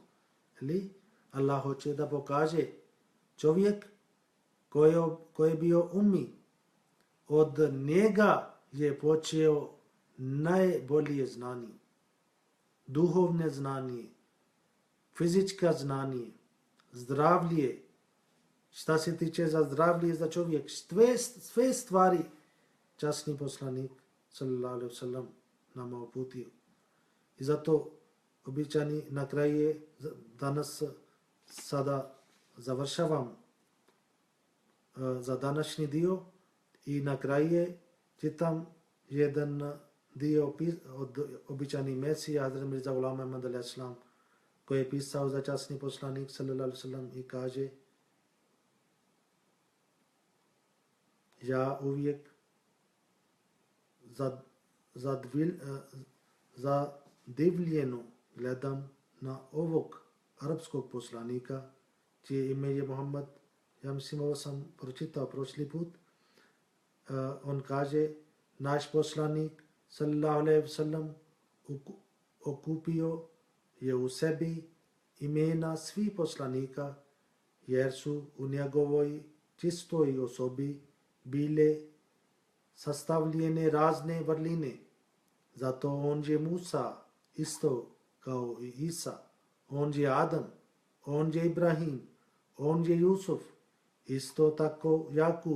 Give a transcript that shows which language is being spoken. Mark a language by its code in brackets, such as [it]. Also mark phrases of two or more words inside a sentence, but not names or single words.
[bs] Ali Allah hoće da pokaže čovjek koji je bio ummi, od njega je počeo najbolje znanje, duhovne znanje, fizička znanje, zdravlje. Šta se tiče za zdravlje za čovjek, sve stvari časni poslanik [ar] صلى الله عليه وسلم [bs] nama uputio. I zato običani na kraju danas sada završavam za današnji dio i na kraju čitam jedan dio od običani Mesija Hazrat Mirza Ghulam Ahmad [ar] عليه السلام [bs] koji je pisao za časni poslanik [ar] صلى الله عليه وسلم [bs] i kaže: ja uvijek zadivljeno gledam na ovog arapskog poslanika čije ime je Muhammad. Ja mislim ovo sam pročitao prošli put. On kaže: naš poslanik [ar] صلى الله عليه وسلم [bs] okupio je u sebi imena svih poslanika jer su u njegovoj čistoj osobi bile sastavljene razne vrline. Zato on je Musa isto kao i Isa, on je Adam, on je Ibrahim, on je Jusuf, isto tako Jakub.